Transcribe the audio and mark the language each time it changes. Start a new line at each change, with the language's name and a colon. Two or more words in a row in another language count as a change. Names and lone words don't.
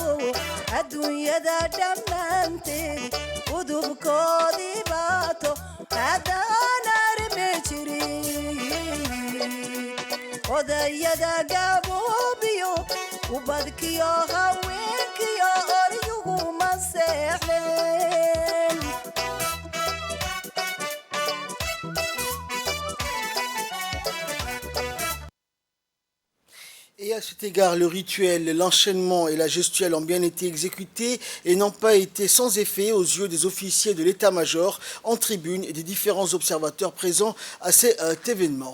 Somali: adduunyada dhammaanteed udubkoodii baato haddaan arme jirin odayada gaboobiyo ubadkiyo haweenkiyo oryuguma seexdeen
French: Et à cet égard, le rituel, l'enchaînement et la gestuelle ont bien été exécutés et n'ont pas été sans effet aux yeux des officiers de l'état-major en tribune et des différents observateurs présents à cet événement.